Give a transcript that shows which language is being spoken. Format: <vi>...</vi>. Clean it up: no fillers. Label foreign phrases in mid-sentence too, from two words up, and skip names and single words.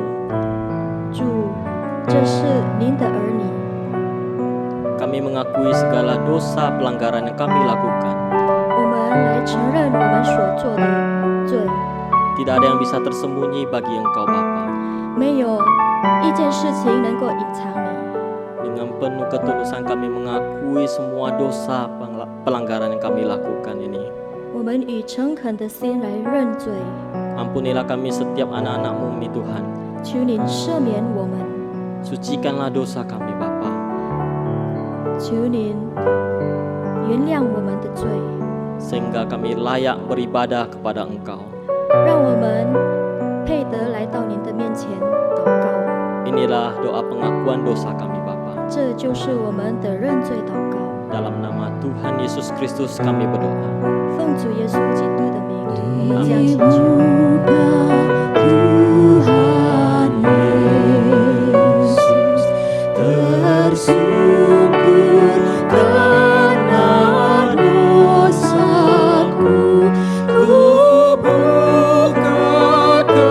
<zh>主，这是您的儿女，</zh> <id>Kami mengakui segala dosa pelanggaran yang kami lakukan.</id> <zh>我们来承认我们所做的罪，</zh> <id>Tidak ada yang bisa tersembunyi bagi Engkau Bapa.</id> <zh>没有一件事情能够隐藏你。</zh> <id>Dengan penuh ketulusan kami mengakui semua dosa pelanggaran yang kami lakukan ini.</id> <zh>我们以诚恳的心来认罪，</zh> <id>Ampunilah kami setiap anak-anak-Mu ini Tuhan.</id> <zh>求您赦免我们，</zh> <id>Sucikanlah dosa kami Bapa.</id> <zh>求您原谅我们的罪，</zh> <id>Sehingga kami layak beribadah kepada Engkau.</id> <zh>让我们配得来到您的面前祷告。</zh> <id>Inilah doa pengakuan dosa kami Bapa.</id> <zh>这就是我们的认罪祷告。</zh> <id>Dalam nama Tuhan Yesus Kristus kami berdoa.</id> <zh>奉主耶稣基督的名，我们将祈求。</zh> <id>Tuhan Yesus tersungkur karena dosaku, ku buka</id>